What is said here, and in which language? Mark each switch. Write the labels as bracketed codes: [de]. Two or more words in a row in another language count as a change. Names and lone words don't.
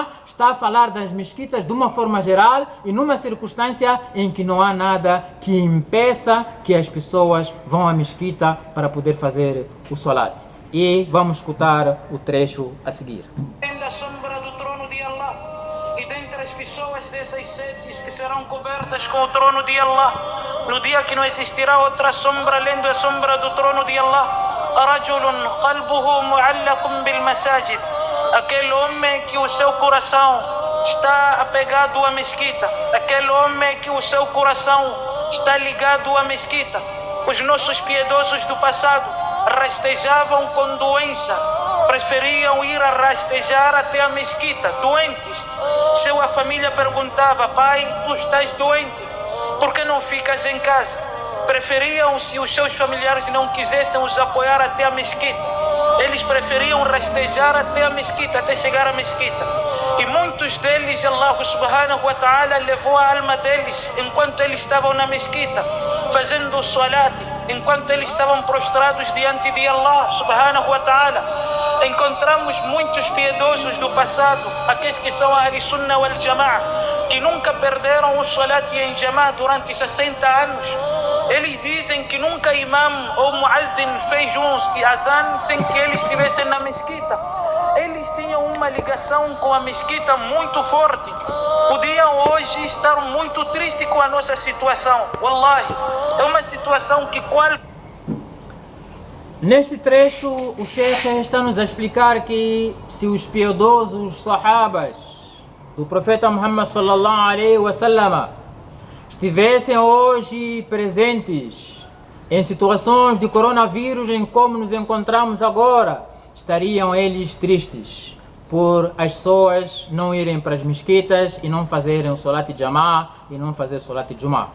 [pt] Está a falar das mesquitas de uma forma geral e numa circunstância em que não há nada que impeça que as pessoas vão à mesquita para poder fazer o Salat. E vamos escutar o trecho a seguir. Da sombra do trono de Allah. E dentre as pessoas dessas 7 que serão cobertas com o trono de Allah, no dia que não existirá outra sombra além da sombra do trono de Allah, [ar] رجل قلبه معلق بالمساجد, [pt] aquele homem que o seu coração está apegado à mesquita, aquele homem que o seu coração está ligado à mesquita. Os nossos piedosos do passado rastejavam com doença, preferiam ir a rastejar até a mesquita, doentes. Sua família perguntava: pai, tu estás doente, por que não ficas em casa? Preferiam, se os seus familiares não quisessem os apoiar até a mesquita, eles preferiam rastejar até a mesquita, até chegar à mesquita. E muitos deles, [ar] الله سبحانه وتعالى [pt] levou a alma deles enquanto eles estavam na mesquita, fazendo o salat, enquanto eles estavam prostrados diante de [ar] الله سبحانه وتعالى. [pt] Encontramos muitos piedosos do passado, aqueles que são [ar] أهل السنة والجماعة, [pt] que nunca perderam o salat em Jama'a durante 60 anos. Eles dizem que nunca imam ou muazzin fez um adhan sem que eles estivessem na mesquita. Eles tinham uma ligação com a mesquita muito forte. Podiam hoje estar muito tristes com a nossa situação. Wallahi, é uma situação que Neste trecho, o Sheikh está nos a explicar que se os piedosos sahabas do profeta Muhammad [ar] صلى الله عليه وسلم [pt] estivessem hoje presentes em situações de coronavírus em como nos encontramos agora, estariam eles tristes por as pessoas não irem para as mesquitas e não fazerem o [ar] صلاة جماعة [pt] e não fazer o [ar] صلاة جمعة.